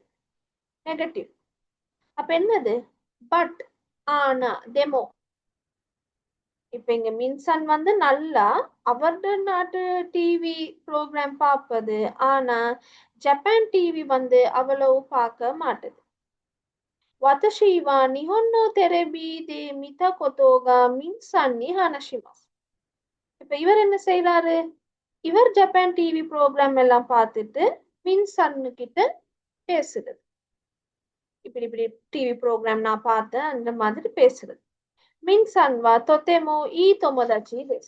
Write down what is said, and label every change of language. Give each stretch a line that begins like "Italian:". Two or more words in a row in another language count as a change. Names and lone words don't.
Tamil: நெகட்டிவ். அப்ப என்னது பட் ஆனா டெமோ. இப்ப இங்க மின்சன் வந்து நல்லா அவரோட நாட்டு
English: TV program
Tamil: பார்ப்பது, ஆனா ஜப்பான் டிவி வந்து அவ்வளவு பார்க்க மாட்டது.
Japanese: 私は日本のテレビで見たことがミンさんに話します.
Tamil: இப்ப இவர் என்ன செய்யறாரு? இவர் ஜப்பான்
English: TV program
Tamil: எல்லாம் பார்த்துட்டு மின்சன்னு கிட்ட பேசுறது. இப்படி இப்படி
English: TV program
Tamil: நான் பார்த்தேன் அந்த மாதிரி பேசுறது.
Japanese: ミンさんはとってもいい友達です.